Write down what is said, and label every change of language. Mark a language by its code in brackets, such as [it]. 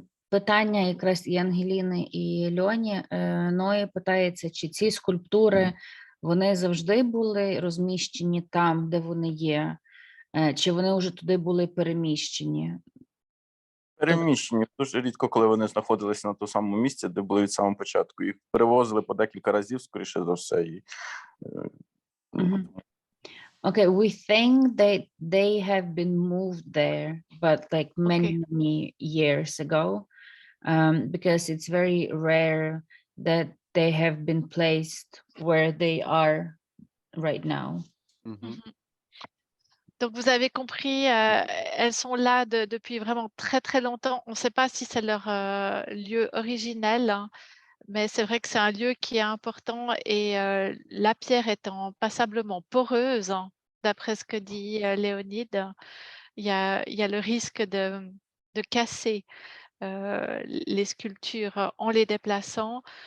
[uk] Питання якраз і Ангеліни, і Льоні. Ної питається, чи ці скульптури, вони завжди були розміщені там, де вони є, чи вони вже туди були переміщені? Переміщені. Дуже рідко, коли вони знаходилися на тому самому місці, де були від самого початку. Їх перевозили по декілька разів, скоріше за все. І, Мгм. [en] Okay, we think that they have been moved there, but like many years ago, because it's very rare that they have been placed where they are right now. Mhm. [fr] Donc vous avez compris, elles sont là depuis vraiment très très longtemps. On ne sait pas si c'est leur lieu originel, hein, mais c'est vrai que c'est un lieu qui est important et la pierre étant passablement poreuse, hein, d'après ce que dit Léonide, il y a le risque de casser les sculptures en les déplaçant.